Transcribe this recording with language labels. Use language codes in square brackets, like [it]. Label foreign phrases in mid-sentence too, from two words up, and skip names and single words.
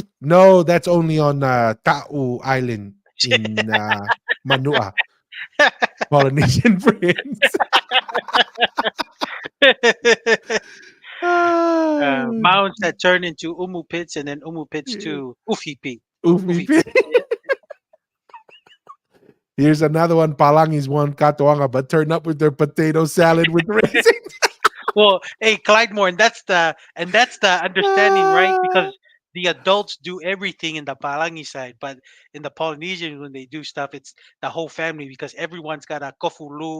[en] No, that's only on Ta'u Island in Manua, Polynesian friends. Ah, Mounds that turn into umu pits and then umu pits to ufi pit. Ufi Ufi pit. pit. Yeah. Here's another one. Palangis one katoanga, but turn up with their potato salad with raisins. Well, hey, Clydemore, and that's the understanding, right? Ah, Because the adults do everything in the Palangi side, but in the Polynesian, when they do stuff, it's the whole family because everyone's got a kofulu,